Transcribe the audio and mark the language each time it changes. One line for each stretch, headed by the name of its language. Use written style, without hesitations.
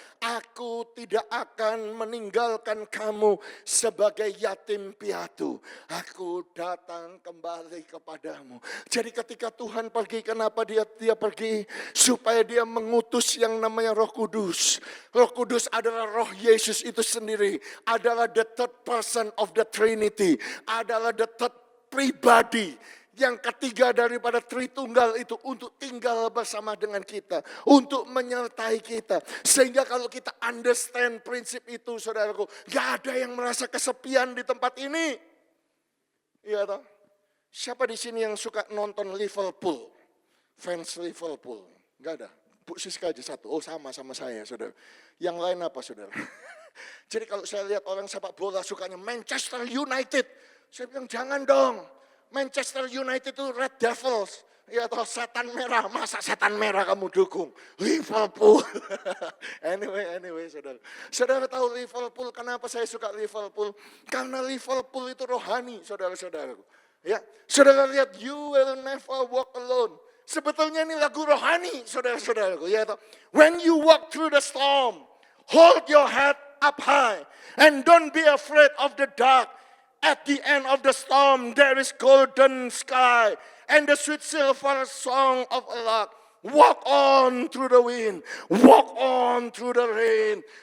Indonesian: Aku tidak akan meninggalkan kamu sebagai yatim piatu. Aku datang kembali kepadamu. Jadi ketika Tuhan pergi, kenapa dia pergi? Supaya dia mengutus yang namanya Roh Kudus. Roh Kudus adalah Roh Yesus itu sendiri. Adalah
English: the third person of the Trinity.
Indonesian: Adalah
English: the third
Indonesian: pribadi. Yang ketiga daripada Tritunggal itu untuk tinggal bersama dengan kita. Untuk menyertai kita. Sehingga kalau kita understand prinsip itu saudaraku. Gak ada yang merasa kesepian di tempat ini. Iya toh? Siapa di sini yang suka nonton Liverpool? Fans Liverpool? Gak ada? Bu Siska aja satu. Oh sama saya saudara. Yang lain apa saudara? Jadi kalau saya lihat orang sepak bola sukanya Manchester United. Saya bilang jangan dong. Manchester United itu Red Devils. Ya toh setan merah. Masa setan merah kamu dukung? Liverpool. Anyway saudara. Saudara tahu Liverpool, kenapa saya suka Liverpool? Karena Liverpool itu rohani saudara-saudaraku. Ya, saudara lihat You Will Never Walk Alone. Sebetulnya ini lagu rohani saudara-saudaraku. Ya toh.
English: When you walk through the storm, hold your head up high. And don't be afraid of the dark. At the end of the storm, there is golden sky and the sweet silver song of a lark. Walk on through the wind. Walk on through the rain.